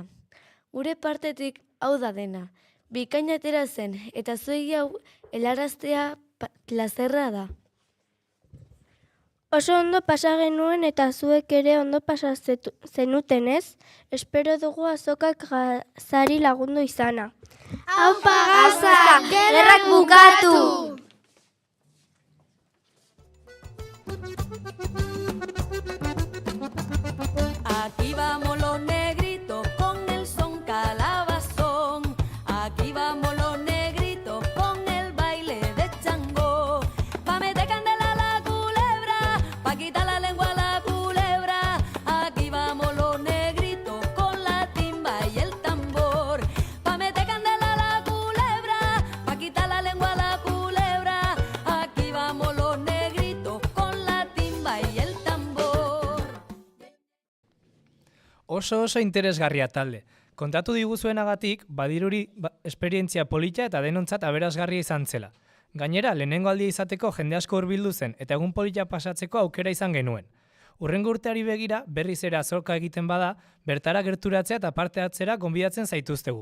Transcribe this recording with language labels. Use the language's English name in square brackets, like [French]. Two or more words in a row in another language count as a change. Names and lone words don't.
[Basque] Gure partetik hau da dena, bikaina atera zen, eta zuei hau helaraztea plazerra da. Oso ondo pasa genuen eta zuek ere ondo pasa zenuten ez? Espero dugu azokak Gazari lagundu izana. Aupa Gaza, gerrak bukatu! [Spanish] Aquí vamos los negritos con el son calabazón. Aquí vamos los negritos con el baile de Chango. Pa' meter candela a la culebra, pa' quitar la lengua a la culebra. Aquí vamos los negritos con la timba y el tambor. Pa' meter candela a la culebra, pa' quitar la lengua a la culebra. Aquí vamos los negritos con la timba y el tambor. [Basque] Oso interesgarria talde. Kontatu diguzuenagatik, badiruri esperientzia polita eta denontzat aberasgarria izan zela. Gainera, lehenengo aldia izateko jende asko hurbildu zen eta egun polita pasatzeko aukera izan genuen. Hurrengo urteari begira, berriz ere azoka egiten bada, bertara gerturatzea eta parte hartzera gonbidatzen zaituztegu.